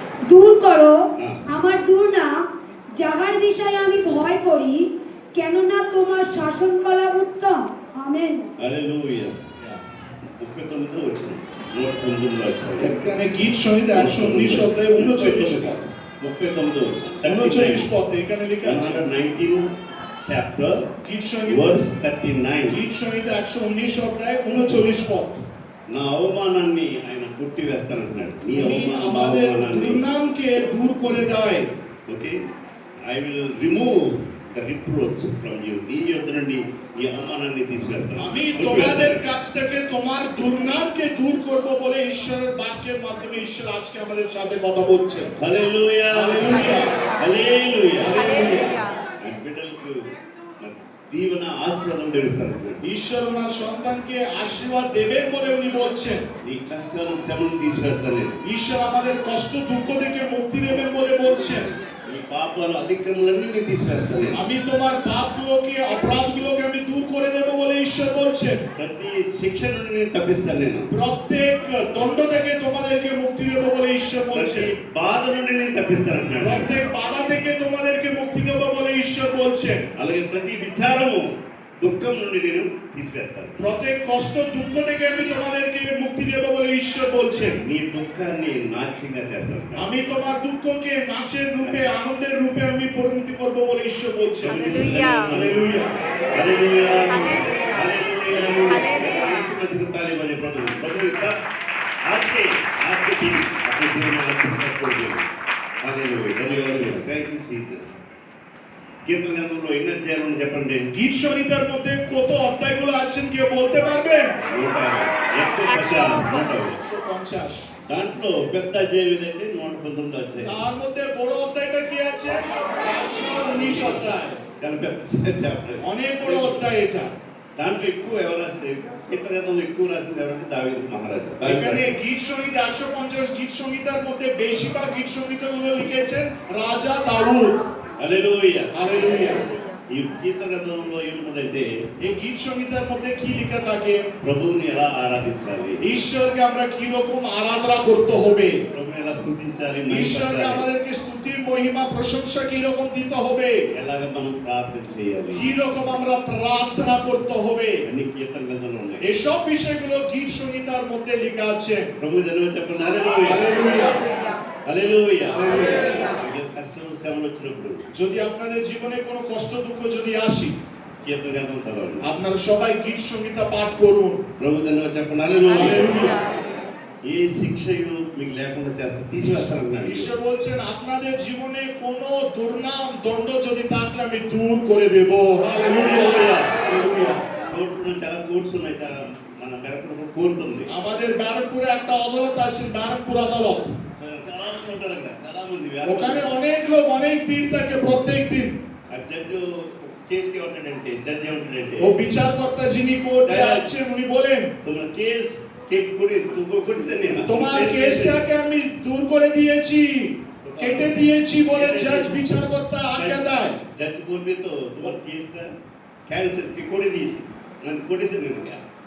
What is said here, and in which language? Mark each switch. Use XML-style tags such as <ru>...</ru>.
<bn>দূর করো আমার দুর্নাম, যাহার বিষয়ে আমি ভয় করি, কেননা তোমার শাসন করা উত্তম। আমেন।</bn> <hi>हालेलुया उसके तुम तो वचन 119 अध्याय</hi> <bn>এখানে গীত সংহিতা 119 অধ্যায় 39 পদ।</bn> <hi>39 वचन</hi> <bn>39 পদ এখানে লেখা আছে।</bn> <en>119 chapter</en> <bn>গীত সংহিতা</bn> <en>verse 39</en> <bn>গীত সংহিতা 119 অধ্যায় 39 পদ।</bn> <te>నా అవమానాన్ని ఆయన కొట్టి వేస్తానంటున్నాడు నీ</te> <bn>উনি আমাদের</bn> <te>అవమానాన్ని</te> <bn>দুর্নামকে দূর করে দেয়।</bn> <en>okay I will remove the reproach from you</en> <te>నీ యొద్ద నుండి ఈ అవమానాన్ని తీసివేస్తాను</te> <bn>আমি তোমাদের কাছ থেকে তোমার দুর্নামকে দূর করব বলে ঈশ্বরের বাক্যের মাধ্যমে ঈশ্বর আজকে আমাদের সাথে কথা বলছেন।</bn> <te>హల్లెలూయా హల్లెలూయా। హల్లెలూయా హల్లెలూయా. ఈ బిడ్డలకు దీవెన ఆశీర్వాదం తెలుస్తారు</te> <bn>ঈশ্বর ওনার সন্তানকে আশীর্বাদ দেবেন বলে উনি বলছেন।</bn> <te>నీ కష్టాలు శ్రమను తీసివేస్తాను నేను</te> <bn>ঈশ্বর আমাদের কষ্ট দুঃখ থেকে মুক্তি দেবেন বলে বলছেন।</bn> <te>నీ పాపాలు అతిక్రమలన్నీ నేను తీసివేస్తాను నేను</te> <bn>আমি তোমার পাপগুলোকে অপরাধগুলোকে আমি দূর করে দেব বলে ঈশ্বর বলছেন।</bn> <te>ప్రతి శిక్ష నుండి నేను తప్పిస్తాను నేను</te> <bn>প্রত্যেক দণ্ড থেকে তোমাদেরকে মুক্তি দেব বলে ঈশ্বর</bn> <te>ప్రతి</te> <bn>বলছেন।</bn> <te>బాధ నుండి నేను తప్పిస్తాను అంటున్నాడు</te> <bn>প্রত্যেক বাধা থেকে তোমাদেরকে মুক্তি দেব বলে ঈশ্বর বলছেন।</bn> <te>అలాగే ప్రతి విచారము దుఃఖం నుండి నేను తీసివేస్తాను</te> <bn>প্রত্যেক কষ্ট দুঃখ থেকে আমি তোমাদেরকে মুক্তি দেব বলে ঈশ্বর বলছেন।</bn> <te>నీ దుఃఖాన్ని నాట్యంగా చేస్తాను</te> <bn>আমি তোমার দুঃখকে নাচের রূপে আনন্দের রূপে আমি পরিণতি করব বলে ঈশ্বর বলছেন। Hallelujah. Hallelujah.</bn> <hi>Hallelujah hallelujah. Hallelujah hallelujah. यीशु मसीह को ताली बजाए प्रभु प्रभु सब आज के दिन अपने जीवन में आशीर्वाद कर दिए हालेलुया धन्यवाद</hi> <en>thank you Jesus</en> <bn>কীর্তন গানগুলো ইন্নার চেয়ারম্যান</bn> <te>చెప్పండి</te> <bn>গীত সংহিতার মধ্যে কত অধ্যায়গুলো আছেন কেউ বলতে পারবেন? 150 150।</bn> <te>దాంట్లో పెద్ద అధ్యాయం ఏదంటే పంతొమ్మిది వచ్చాయి.</te> <bn>তার মধ্যে বড় অধ্যায়টা কি আছে? 119 অধ্যায়।</bn> <te>చాలా పెద్ద చాప్టర్.</te> <bn>অনেক বড় অধ্যায় এটা।</bn> <te>దాంట్లో ఎక్కువ ఎవరు రాసింది? కీర్తన గ్రంథంలో ఎక్కువ రాసింది ఎవరంటే దావీదు మహారాజు.</te> <bn>এখানে গীত সংগীত 150 গীত সংগীতের মধ্যে বেশিরভাগ গীত সংগীতগুলো লিখেছেন রাজা দাউদ।</bn> <te>హల్లెలూయా.</te> <bn>হালেলুয়া।</bn> <te>ఈ కీర్తన గ్రంథంలో ఏముంటుందంటే</te> <bn>এই গীত সংগীতের মধ্যে কি লেখা থাকে?</bn> <te>ప్రభువుని ఎలా ఆరాధించాలి,</te> <bn>ঈশ্বরকে আমরা কি রকম আরাধনা করতে হবে,</bn> <te>ప్రభువుని ఎలా స్తుతించాలి,</te> <bn>ঈশ্বরকে</bn> <te>మహిమపరచాలి,</te> <bn>আমাদেরকে স্তুতি মহিমা প্রশংসা কি রকম দিতে হবে,</bn> <te>ఎలాగ మనం ప్రార్థన చేయాలి,</te> <bn>কি রকম আমরা প্রার্থনা করতে হবে,</bn> <te>అన్ని కీర్తన గ్రంథంలో ఉన్నాయి.</te> <bn>এসব বিষয়গুলো গীত সংগীতের মধ্যে লেখা আছে।</bn> <te>ప్రభువు ధన్యవాదాలు చెప్పండి. హల్లెలూయా.</te> <bn>হালেলুয়া।</bn> <te>హల్లెలూయా.</te> <bn>হালেলুয়া।</bn> <te>మీకు కష్టం శ్రమలు వచ్చినప్పుడు</te> <bn>যদি আপনাদের জীবনে কোনো কষ্ট দুঃখ যদি আসে,</bn> <te>కీర్తన గ్రంథం చదవండి.</te> <bn>আপনারা সবাই গীত সংগীতা পাঠ করুন।</bn> <te>ప్రభు ధన్యవాదాలు చెప్పండి. హల్లెలూయా.</te> <bn>হালেলুয়া।</bn> <te>ఏ శిక్షయు మీకు లేకుండా చేస్తే తీసివేస్తానన్నాడు.</te> <bn>ঈশ্বর বলছেন আপনাদের জীবনে কোনো দুর্নাম দণ্ড যদি থাকলে আমি দূর করে দেব। হালেলুয়া। হালেলুয়া।</bn> <te>కోర్టులో చాలా కోర్ట్స్ ఉన్నాయి. చాలా మన బెరకులో కోర్టు ఉంది.</te> <bn>আমাদের ব্যারাকপুরে একটা আদালত আছে, ব্যারাকপুর আদালত।</bn> <te>చాలా మంది ఉంటారు అక్కడ. చాలా మంది</te> <bn>ওখানে অনেক লোক, অনেক ভিড় থাকে প্রত্যেক দিন।</bn> <te>ఆ జడ్జి కేసుకి ఏమంటాడంటే, జడ్జి ఏమంటాడంటే,</te> <bn>ও বিচারকর্তা যিনি কোর্টে আছেন উনি বলেন তোমরা কেস করেছেন না, তোমার কেসটাকে আমি দূর করে দিয়েছি, কেটে দিয়েছি বলে জজ বিচারকর্তা আজ্ঞা দেয়। জজ বলবে তো তোমার কেসটা ক্যান্সেল করে দিয়েছি, মানে করেছেন না।</bn>